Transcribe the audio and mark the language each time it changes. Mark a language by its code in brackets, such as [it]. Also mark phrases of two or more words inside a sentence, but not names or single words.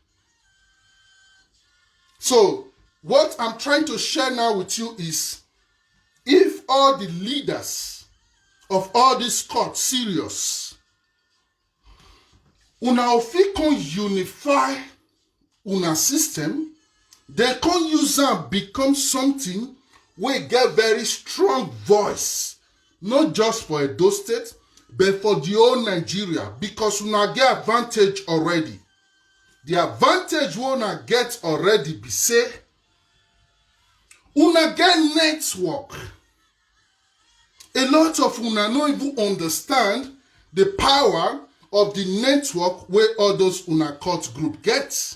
[pcm] So what I'm trying to share now with you is, if all the leaders of all these courts serious, una fit can unify una system, they can use and become something where get very strong voice, not just for Edo State, but for the whole Nigeria, because una get advantage already. The advantage we una get already be say, una get network. A lot of una no even understand the power of the network where all those una court group get.